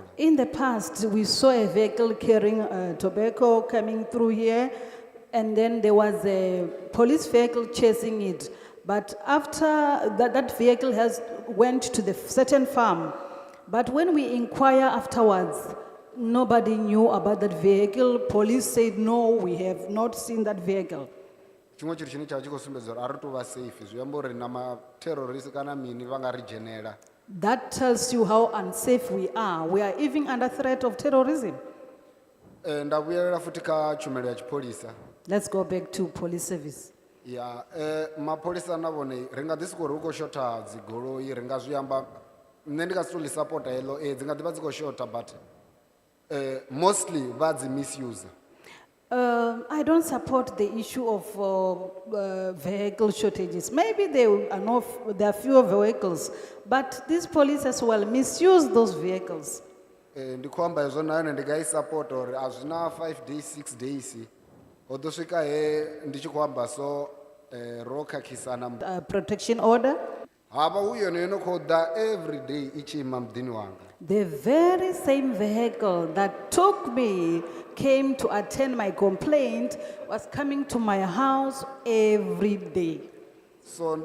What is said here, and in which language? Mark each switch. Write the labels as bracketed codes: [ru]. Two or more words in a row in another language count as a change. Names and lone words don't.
[en] In the past, we saw a vehicle carrying tobacco coming through here, and then there was a police vehicle chasing it. But after that vehicle went to the certain farm. But when we inquire afterwards, nobody knew about that vehicle. Police said, no, we have not seen that vehicle. [ve] Chimwe chiri chine tsha tshi khou sumbedza uri a ri tou vha safe zwi amba uri na materrorist kana mini vha nga ri dzhenela. [en] That tells you how unsafe we are. We are even under threat of terrorism. [ve] Nda vhuyelela futhi kha tshumelo ya tshipholisa. [en] Let's go back to police service. [ve] Ya mapholisa na vhone ri nga ḓi sokou ri hu khou shotha dzigoloi ri nga zwi amba nṋe ndi nga si tou ḽi supporta heḽo dzi nga ḓi vha dzi khou shotha [en] but mostly [ve] vha dzi misuse. [en] I don't support the issue of vehicle shortages. Maybe there are fewer vehicles, but these police as well misuse those vehicles. [ve] Ndi khou amba hezwo na yone ndi nga I support uri a zwi na [en] 5 days 6 days [ve] ho ḓo swika he ndi tshi khou amba so ro khakhisana. [en] Protection order. [ve] Havha hu yone yo no khou ḓa [en] every day [ve] I tshi ima muḓini wanga. [en] The very same vehicle that took me, came to attend my complaint, was coming to my house every day. So